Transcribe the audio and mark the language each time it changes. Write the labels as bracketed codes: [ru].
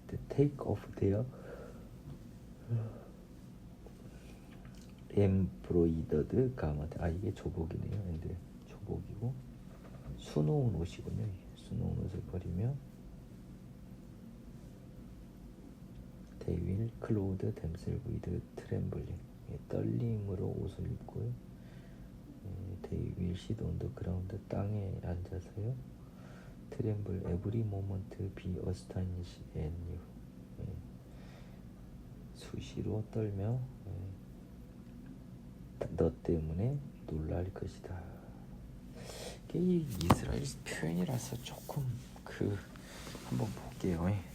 [en] Take off their embroidered garment. [ko] 이게 조복이네요. 근데 조복이고 수놓은 옷이군요. 수놓은 옷을 버리며 [en] They will clothe themselves with trembling. [ko] 떨림으로 옷을 입고요. [en] They will sit on the ground. [ko] 땅에 앉아서요. [en] Tremble every moment, be astonished and you. [ko] 수시로 떨며 너 때문에 놀랄 것이다. 이게 이스라엘 표현이라서 조금 한번 볼게요.